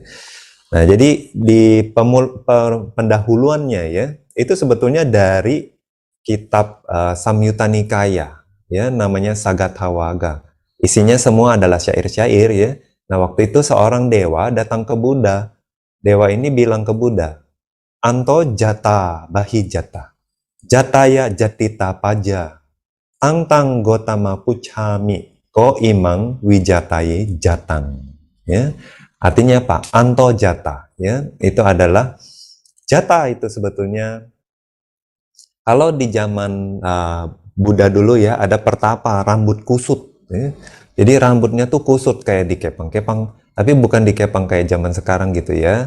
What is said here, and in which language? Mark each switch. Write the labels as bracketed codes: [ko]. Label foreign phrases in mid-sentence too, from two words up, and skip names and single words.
[id] Nah, jadi di pendahuluannya ya, itu sebetulnya dari kitab Samyutta Nikaya ya, namanya Sagatthawagga. Isinya semua adalah syair-syair ya. Nah, waktu itu seorang dewa datang ke Buddha. Dewa ini bilang ke Buddha, [pi] "Anto jata bahijata, jataya jatita paja, tang gotama puchami, ko imang wijataye jatang." [id] Ya. Artinya apa? [pi] Anto jata [id] ya, itu adalah jata itu sebetulnya kalau di zaman Buddha dulu ya, ada pertapa rambut kusut ya. Jadi rambutnya tuh kusut kayak dikepang-kepang, tapi bukan dikepang kayak zaman sekarang gitu ya.